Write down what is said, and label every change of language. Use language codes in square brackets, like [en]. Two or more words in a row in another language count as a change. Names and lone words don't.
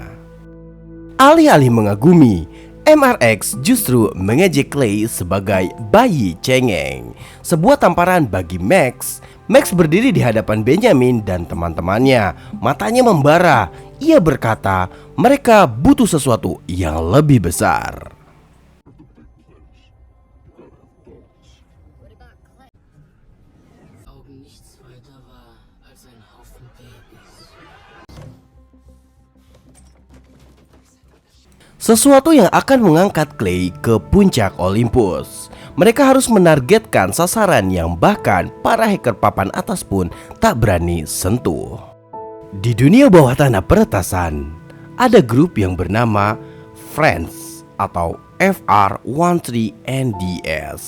[id] Alih-alih mengagumi, MRX justru mengejek Clay sebagai bayi cengeng. Sebuah tamparan bagi Max. Max berdiri di hadapan Benjamin dan teman-temannya. Matanya membara. Ia berkata, mereka butuh sesuatu yang lebih besar. [de] Augen nichts weiter war als ein Haufen Babys. [id] Sesuatu yang akan mengangkat Clay ke puncak Olympus. Mereka harus menargetkan sasaran yang bahkan para hacker papan atas pun tak berani sentuh. Di dunia bawah tanah peretasan, ada grup yang bernama Friends atau FR13NDS.